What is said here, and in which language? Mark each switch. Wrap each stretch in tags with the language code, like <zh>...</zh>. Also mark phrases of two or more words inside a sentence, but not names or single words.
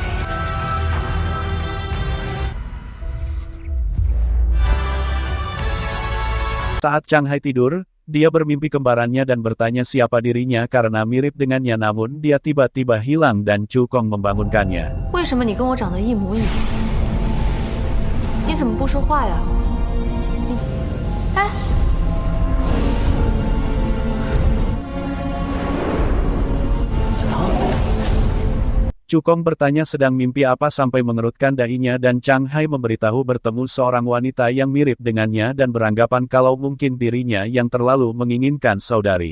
<id>Saat Changhai tidur, dia bermimpi kembarannya dan bertanya siapa dirinya karena mirip dengannya namun dia tiba-tiba hilang dan Cukong membangunkannya.</id> <zh>为什么你跟我长得一模一样？你怎么不说话呀？哎，</zh> <id>Cukong bertanya sedang mimpi apa sampai mengerutkan dahinya dan Changhai memberitahu bertemu seorang wanita yang mirip dengannya dan beranggapan kalau mungkin dirinya yang terlalu menginginkan saudari.</id>